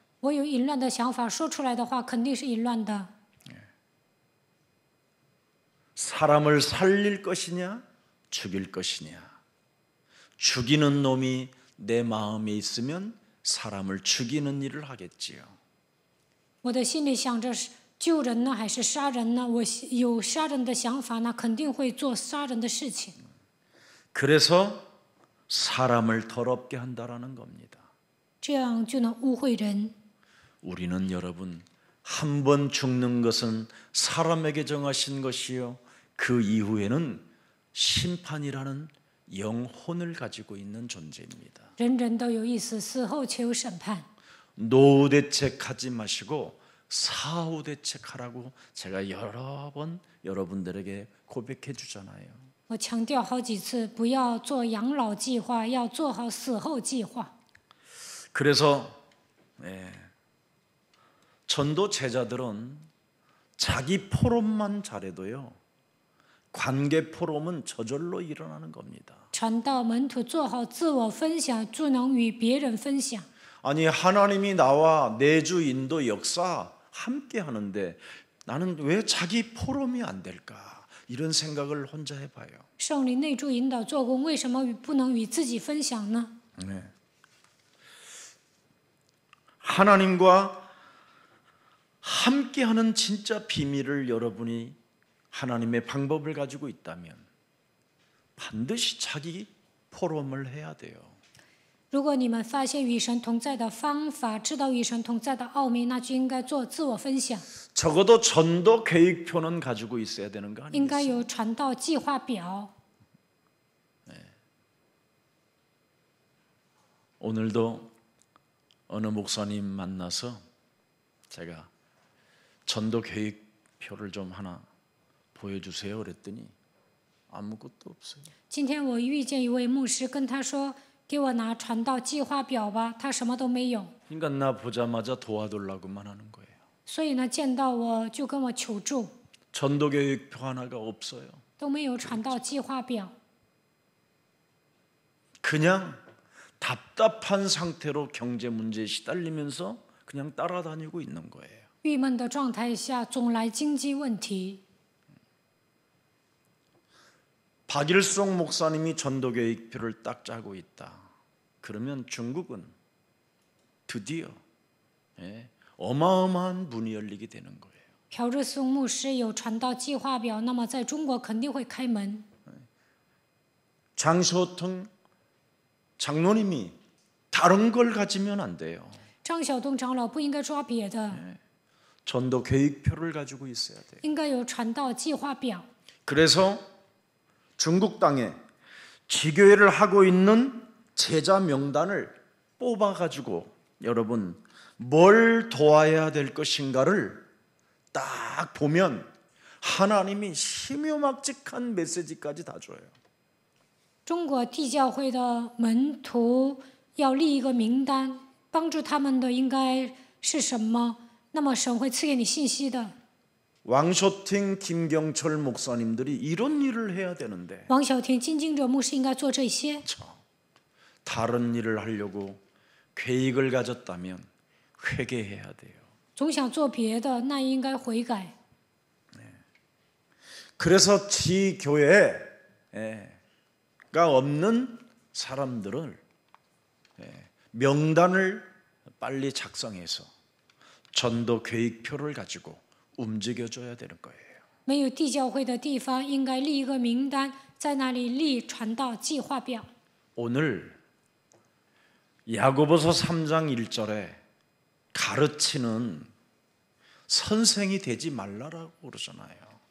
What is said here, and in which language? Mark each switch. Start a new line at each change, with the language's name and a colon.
Chinese: 我有淫乱的想法，说出来的话肯定是淫乱的。
Korean: 사람을 살릴 것이냐 죽일 것이냐. 죽이는 놈이 내 마음에 있으면 사람을 죽이는 일을 하겠지요.
Chinese: 我的心里想着是救人呢，还是杀人呢？我有杀人的想法，那肯定会做杀人的事情。
Korean: 그래서 사람을 더럽게 한다라는 겁니다.
Chinese: 这样就能污秽人。
Korean: 우리는 여러분 한 번 죽는 것은 사람에게 정하신 것이요 그 이후에는 심판이라는 영혼을 가지고 있는 존재입니다.
Chinese: 人人都有意思，死后且有审判。
Korean: 노후대책하지 마시고 사후대책하라고 제가 여러 번 여러분들에게 고백해 주잖아요.
Chinese: 我强调好几次，不要做养老计划，要做好死后计划。
Korean: 그래서 전도 제자들은 자기 포럼만 잘해도요 관계 포럼은 저절로 일어나는 겁니다.
Chinese: 传道门徒做好自我分享，就能与别人分享。
Korean: 아니 하나님이 나와 내주 인도 역사 함께 하는데 나는 왜 자기 포럼이 안 될까 이런 생각을 혼자 해봐요.
Chinese: 圣灵内助引导做工，为什么不能与自己分享呢？
Korean: 네. 하나님과 함께하는 진짜 비밀을 여러분이 하나님의 방법을 가지고 있다면 반드시 자기 포럼을 해야 돼요.
Chinese: 如果你们发现与神同在的方法，知道与神同在的奥秘，那就应该做自我分享，
Korean: 적어도 전도 계획표는 가지고 있어야 되는 거
Chinese: 应该
Korean: 아니겠어요?
Chinese: 有传道计划表。
Korean: 오늘도 어느 목사님 만나서 제가 전도 계획표를 좀 하나 보여주세요 그랬더니 아무것도 없어요.
Chinese: 今天我遇见一位牧师，跟他说：“给我拿传道计划表吧。” 他什么都没有，
Korean: 그러니까 나 보자마자 도와달라고만 하는 거예요.
Chinese: 所以呢，见到我就跟我求助，
Korean: 전도 계획표 하나가 없어요.
Chinese: 都没有传道计划表，
Korean: 그냥 답답한 상태로 경제 문제에 시달리면서 그냥 따라다니고 있는 거예요.
Chinese: 郁闷的状态下总来经济问题。
Korean: 박일송 목사님이 전도 계획표를 딱 짜고 있다. 그러면 중국은 드디어 어마어마한 문이 열리게 되는 거예요.
Chinese: 朴日松牧师有传道计划表，那么在中国肯定会开门。
Korean: 장쇼통 장로님이 다른 걸 가지면 안 돼요.
Chinese: 张晓东长老不应该抓别的，
Korean: 전도 계획표를 가지고 있어야 돼요.
Chinese: 应该有传道计划表。
Korean: 그래서 중국 땅에 지교회를 하고 있는 제자 명단을 뽑아가지고 여러분 뭘 도와야 될 것인가를 딱 보면 하나님이 희묘막직한 메시지까지 다 줘요.
Chinese: 中国地教会的门徒要立一个名单，帮助他们的应该是什么？那么神会赐给你信息的。
Korean: 왕쇼팅 김경철 목사님들이 이런 일을 해야 되는데
Chinese: 王晓婷、金经哲牧师应该做这些。
Korean: 다른 일을 하려고 계획을 가졌다면 회개해야 돼요.
Chinese: 总想做别的，那应该悔改。
Korean: 그래서 지교회가 없는 사람들을 명단을 빨리 작성해서 전도 계획표를 가지고 움직여줘야 되는 거예요.
Chinese: 没有地教会的地方，应该立一个名单，在那里立传道计划表。
Korean: 오늘 야고보서 3장 1절에 가르치는 선생이 되지 말라라고 그러잖아요.